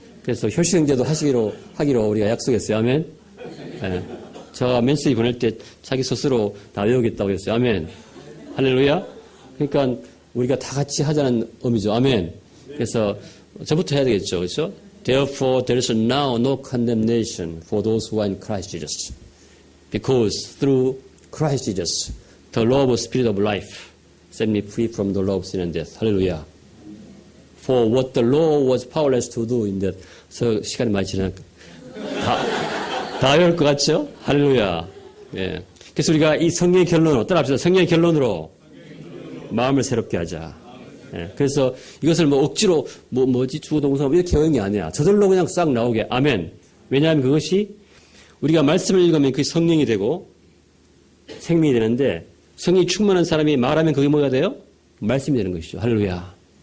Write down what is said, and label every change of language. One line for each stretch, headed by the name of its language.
Korean: 그래서 효시경제도 하기로 우리가 약속했어요. 아멘. 네. 제가 메시지 보낼 때 자기 스스로 다 외우겠다고 했어요. 아멘. 할렐루야. 그러니까 우리가 다 같이 하자는 의미죠. 아멘. 그래서 저부터 해야 되겠죠. 그렇죠?
English: Therefore there is now no condemnation for those who are in Christ Jesus. Because through Christ Jesus, the law of the Spirit of life set me free from the law of sin and death.
Korean: 할렐루야.
English: For what the law was powerless to do in that.
Korean: 그래서 시간이 많이 지나니까 다 외울 것 같죠? 할렐루야. 예. 그래서 우리가 이 성경의 결론으로 따라합시다. 성경의 결론으로 마음을 새롭게 하자. 예. 그래서 이것을 뭐 억지로 뭐지 주어동사 이렇게 외우는 게 아니야. 저절로 그냥 싹 나오게. 아멘. 왜냐하면 그것이 우리가 말씀을 읽으면 그게 성령이 되고 생명이 되는데 성령이 충만한 사람이 말하면 그게 뭐가 돼요? 말씀이 되는 것이죠. 할렐루야.